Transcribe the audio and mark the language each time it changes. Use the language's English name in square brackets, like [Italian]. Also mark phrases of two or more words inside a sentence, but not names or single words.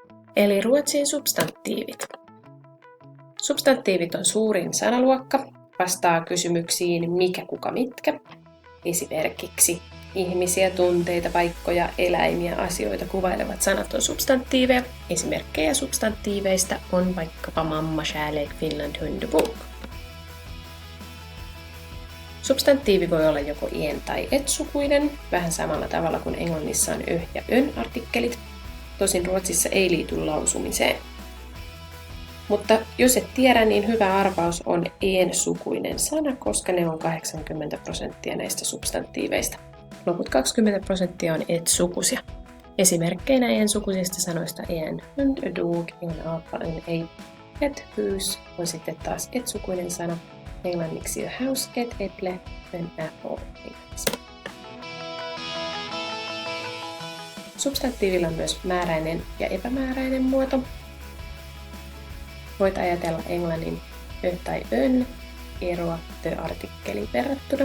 [Finnish] Eli ruotsin substantiivit. Substantiivit on suurin sanaluokka, vastaa kysymyksiin mikä, kuka, mitkä. Esimerkiksi ihmisiä, tunteita, paikkoja, eläimiä, asioita kuvailevat sanat on substantiiveja. Esimerkkejä substantiiveista on vaikkapa [Swedish] mamma, kärlek, Finland, hund, bok. [Finnish] Substantiivi voi olla joko en- tai et-sukuinen, vähän samalla tavalla kuin englannissa on ö- ja ön-artikkelit. Tosin Ruotsissa ei liity lausumiseen. Mutta jos et tiedä, niin hyvä arvaus on en-sukuinen sana, koska ne on 80% näistä substantiiveista. Loput 20% on et-sukuisia. Esimerkkeinä en-sukuisista sanoista [Swedish] en hund, [English] a dog, [Swedish] en apa, [English] en ape, [Swedish] et hus [Finnish] on sitten taas et-sukuinen sana. Englanniksi [English] a house, [Swedish] et äpple, [English] an apple. [Finnish] Substantiivilla on myös määräinen ja epämääräinen muoto. Voit ajatella englannin ö tai ön eroa the-artikkeliin verrattuna.